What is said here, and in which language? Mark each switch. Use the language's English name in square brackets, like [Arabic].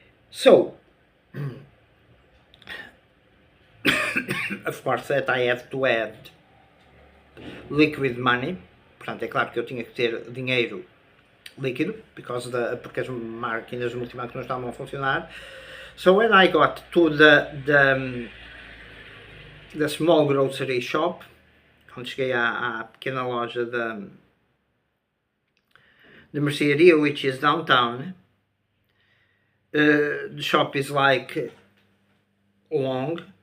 [English] So of course that I have to add liquid money. [Portuguese] Portanto, é claro que eu tinha que ter dinheiro líquido, porque as máquinas multibanco não estavam a funcionar. [English] So when I got to the small grocery shop, [Portuguese] quando cheguei à pequena loja de mercearia, [English] which is downtown, the shop is like long,